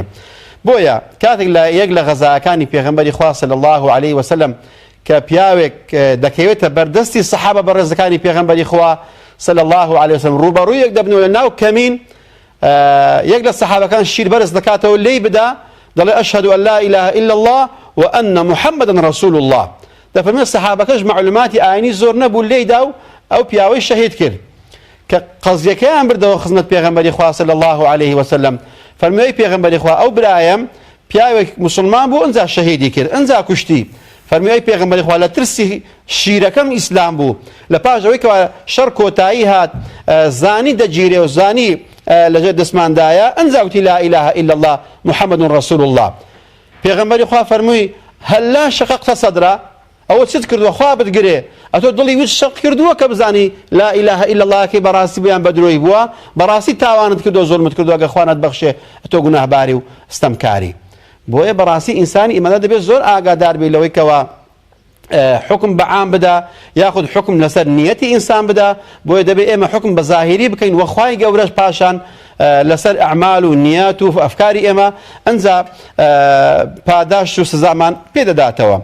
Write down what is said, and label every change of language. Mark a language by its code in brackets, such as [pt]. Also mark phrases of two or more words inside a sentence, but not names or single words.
[ckb] بۆیە کاتێک لە یەک لە غەزاکانی پێغەمبەری خوا [ar] صلی الله عليه وسلم [ckb] کە پیاوێک دەکەوێتە بەردەستی سەحابە بەڕێزەکانی پێغەمبەری خوا [ar] صلی الله عليه وسلم [ckb] ڕوبەڕوویەک دەبنەوە لە ناو کەمین یەک لە سەحابەکان شیر بەرز دەکاتەوە لێی بدا دەڵێ [ar] ئەشهد أن لا إله إلا الله وأن محمدا رسول الله. [ckb] دەفەرمێ سەحابەکەش معلوماتی ئاینی زۆر نەبوو لێیدا و ئەو پیاوەی شەهید کرد کە قەزیەکەیان بردەوە خزمەت پێغەمبەری خوا [ar] صلی الله عليه وسلم. [ckb] فەرمووی پێغەمبەری خوا ئەو برایەم پیاوێک موسڵمان بوو ئەنجا شەهیدی کرد ئەنجا کوشتی. فەرمووی پێغەمبەری خوا لە ترسی شیرەکەم ئیسلام بوو لە پاش ئەوەی کە شەڕ کۆتایی هات زانی دەگیرێ و زانی لەژێر دەسماندایە ئەنجا وتی [ar] لا إله إلا الله محمد رسول الله. [ckb] پێغەمبەری خوا فەرمووی [ar] هەللا شەقەقتە سەدرا [ckb] ئەوە چت کردووە خوا بتگرێ ئەتۆ دڵی وت شەق کردووە کە بزانی [ar] لا إله إلا الله [ckb] کەی بەڕاستی بۆیان بەدرۆی بووە بەڕاستی تاوانت کردووە زۆرمت کردووە ئەگە خوا نەتبەخشێ ئەتۆ گوناهباری و ستەمکاری. بۆیە بەڕاستی ئینسانی ئیمەنە دەبێت زۆر ئاگادار بێت لەوەی کەوە حکم بە عام بدا یاخود حکم لەسەر نیەتی ئینسان بدا. بۆیە دەبێت ئێمە حکم بە زاهیری بکەین وە خوای گەورەش پاشان لەسەر ئەعمال و نیەت و ئەفکاری ئێمە ئەنجا پاداش و سزامان پێدەداتەوە.